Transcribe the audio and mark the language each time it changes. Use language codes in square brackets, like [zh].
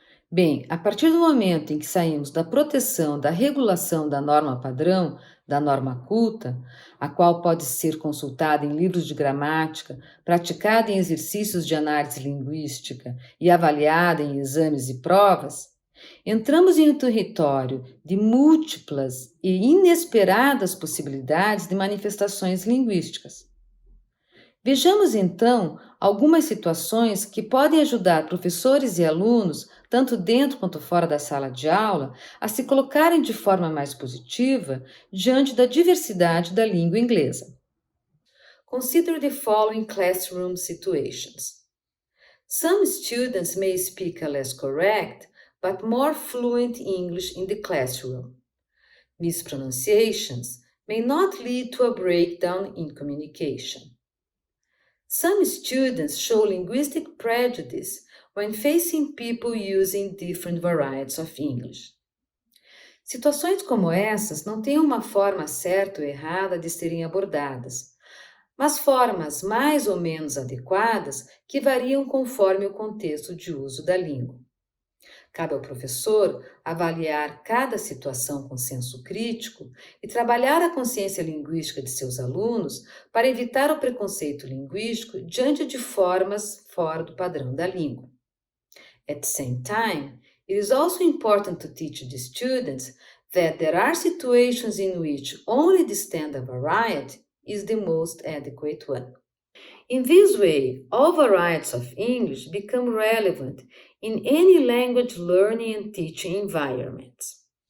[pt] Bem, a partir do momento em que saímos da proteção da regulação da norma padrão, da norma culta, a qual pode ser consultada em livros de gramática, praticada em exercícios de análise linguística e avaliada em exames e provas, entramos em um território de múltiplas e inesperadas possibilidades de manifestações linguísticas. Vejamos, então, algumas situações que podem ajudar professores e alunos, tanto dentro quanto fora da sala de aula, a se colocarem de forma mais positiva diante da diversidade da língua inglesa. [en] Consider the following classroom situations. Some students may speak a less correct, but more fluent English in the classroom. Mispronunciations may not lead to a breakdown in communication. Some students show linguistic prejudice when facing people using different varieties of English. [pt] Situações como essas não têm uma forma certa ou errada de serem abordadas, mas formas mais ou menos adequadas que variam conforme o contexto de uso da língua. Cabe ao professor avaliar cada situação com senso crítico e trabalhar a consciência linguística de seus alunos para evitar o preconceito linguístico diante de formas fora do padrão da língua. [en] At the same time, it is also important to teach the students that there are situations in which only the standard variety is the most adequate one. In this way, all varieties of English become relevant in any language learning and teaching environments.